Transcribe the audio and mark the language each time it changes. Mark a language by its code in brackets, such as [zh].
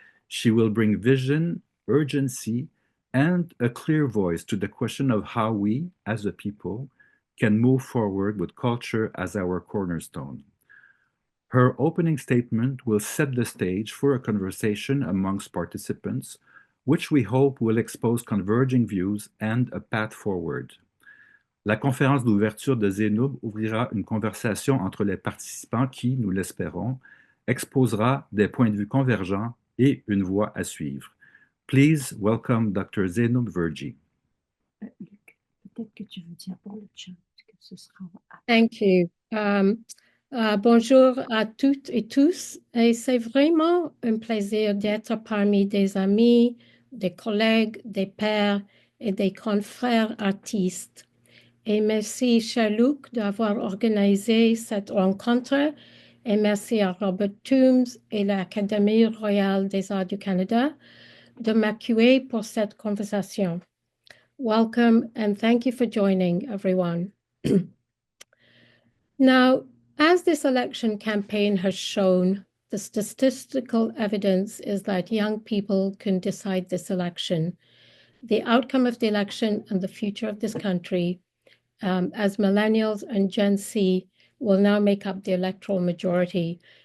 [en] She will bring vision, urgency, and a clear voice to the question of how we, as a people, can move forward with culture as our cornerstone. Her opening statement will set the stage for a conversation amongst participants, which we hope will expose converging views and a path forward. [fr] La conférence d'ouverture de Zainub ouvrira une conversation entre les participants qui, nous l'espérons, exposera des points de vue convergents et une voie à suivre. [en] Please welcome Dr. Zainub Verjee. [fr] Peut-être que tu veux dire pour le chat que ce sera. [en] Thank you. [fr] Bonjour à toutes et tous. Et c'est vraiment un plaisir d'être parmi des amis, des collègues, des pairs et des confrères artistes. Et merci Charlouk d'avoir organisé cette rencontre. Et merci à Robert Toombs et l'Académie royale des arts du Canada de m'accueillir pour cette conversation. [en] Welcome and thank you for joining, everyone. Now, as this election campaign has shown, the statistical evidence is that young people can decide this election, the outcome of the election and the future of this country, as millennials and Gen Z will now make up the electoral majority.